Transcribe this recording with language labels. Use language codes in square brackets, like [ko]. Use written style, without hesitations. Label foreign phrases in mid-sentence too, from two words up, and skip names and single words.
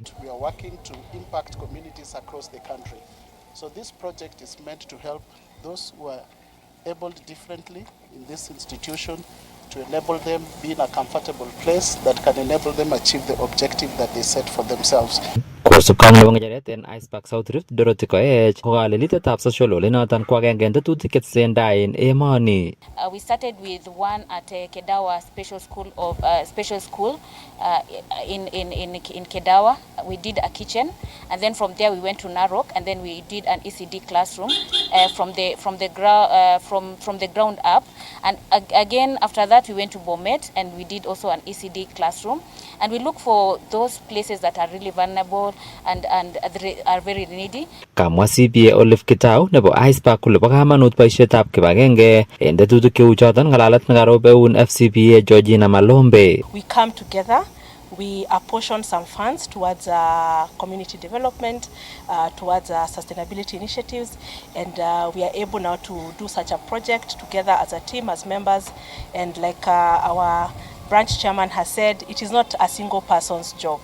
[en] We are working to impact communities across the country. So this project is meant to help those who are abled differently in this institution, to enable them be in a comfortable place that can enable them achieve the objective that they set for themselves. [kln] Kosubkei nebo ngecheret en ICPAC South Rift, Dorothy Koech kokalelitetab [en] social hall [kln] inoton ko agenge en tetutik chetesentai en emoni. [en] We started with one at Kedawa Special School in Kedawa. We did a kitchen, and then from there we went to Narok, and then we did an ECD classroom from the ground up. And again after that we went to Bomet, and we did also an ECD classroom. And we look for those places that are really vulnerable and are very needy. [kln] Kamwa CPA Olive Kitau nebo Iceberg kole bo kamanut boisietab kibagenge en tetutik cheu choton ngalalet nekarobeun FCPA Georgina Malombe. [en] We come together. We apportion some funds towards community development, towards sustainability initiatives, and we are able now to do such a project together as a team, as members, and like our branch chairman has said, it is not a single person's job.